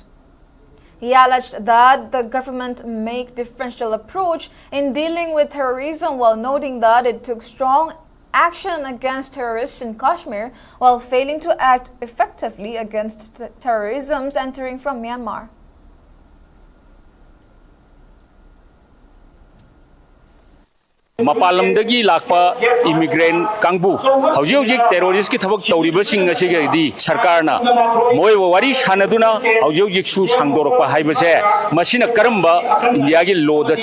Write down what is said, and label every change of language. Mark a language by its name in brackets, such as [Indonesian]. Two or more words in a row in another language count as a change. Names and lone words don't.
[English] He alleged that the government make differential approach in dealing with terrorism while noting that it took strong action against terrorists in Kashmir while failing to act effectively against terrorism entering from Myanmar. [Manipuri] Mapalamdagi lakpa immigrant kangbu hauji terrorist ki thabak tawribasing asigadi sarkarna moi wari sanaduna hauji su sangdorpa haibase masina karamba india gi law da